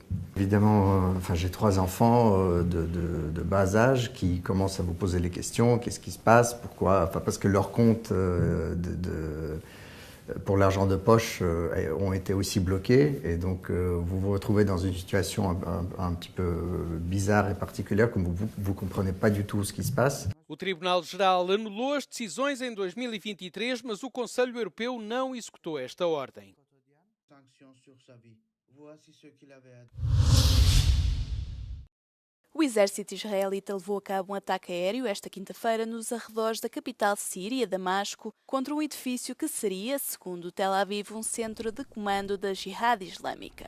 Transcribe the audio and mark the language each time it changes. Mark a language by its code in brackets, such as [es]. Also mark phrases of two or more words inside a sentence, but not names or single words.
[fr] Évidemment, j'ai 3 enfants de bas âge qui commencent à vous poser les questions. Qu'est-ce qui se passe? Pourquoi? Parce que leurs comptes pour l'argent de poche ont été aussi bloqués. Et donc, vous vous retrouvez dans une situation un petit peu bizarre et particulière, comme vous ne comprenez pas du tout ce qui se passe. [pt] O Tribunal Geral anulou as decisões em 2023, mas o Conselho Europeu não executou esta ordem. O exército israelita levou a cabo um ataque aéreo esta quinta-feira nos arredores da capital síria, Damasco, contra um edifício que seria, segundo Tel Aviv, um centro de comando da Jihad Islâmica.